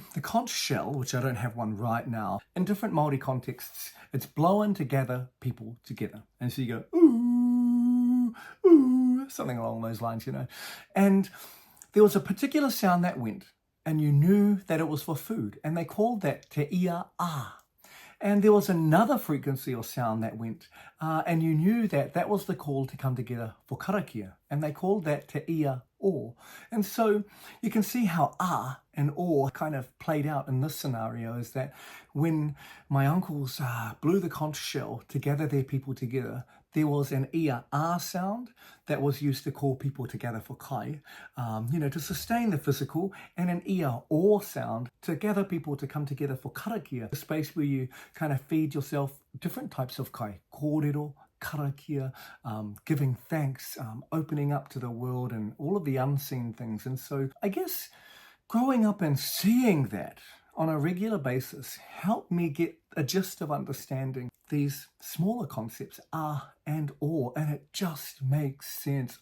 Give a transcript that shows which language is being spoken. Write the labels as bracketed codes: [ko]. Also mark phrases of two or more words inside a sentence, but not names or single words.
[en] The conch shell, which I don't have one right now. In different Māori contexts, it's blown to gather people together. And so you go, ooh, ooh, something along those lines, you know. And there was a particular sound that went, and you knew that it was for food, and they called that [mi] te ia a. [en] And there was another frequency or sound that went, and you knew that that was the call to come together for karakia, and they called that [mi] te ia o. [en] And so you can see how a and o kind of played out in this scenario, is that when my uncles blew the conch shell to gather their people together, there was an [mi] ia a [en] sound that was used to call people together for kai, to sustain the physical, and an [mi] ia o [en] sound to gather people to come together for karakia, a space where you kind of feed yourself different types of [mi] kai, kōrero, karakia, [en] giving thanks, opening up to the world and all of the unseen things. And so I guess growing up and seeing that on a regular basis helped me get a gist of understanding these smaller concepts, a and o, and it just makes sense.